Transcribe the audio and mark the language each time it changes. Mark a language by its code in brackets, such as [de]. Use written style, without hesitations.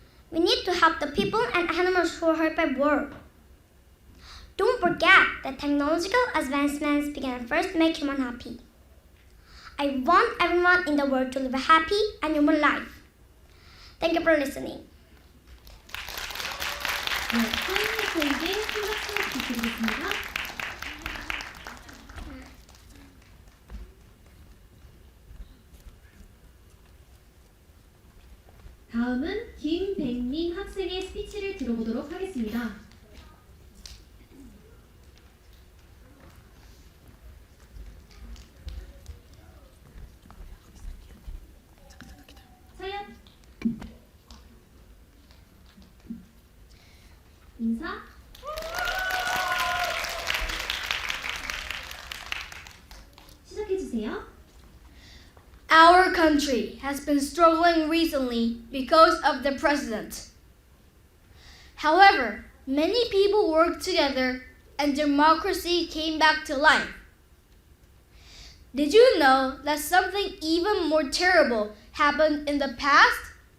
[en] We need to help the people and animals who are hurt by war. Don't forget that technological advancements began first to make humans happy. I want everyone in the world to live a happy and human life. Thank you for listening. [ko] 네, 서인학생에게 생각 부탁드리겠습니다. 다음은 김백민 학생의 스피치를 들어보도록 하겠습니다. 차렷, 인사, 시작해주세요. [en] Our country has been struggling recently because of the president. However, many people worked together and democracy came back to life. Did you know that something even more terrible happened in the past?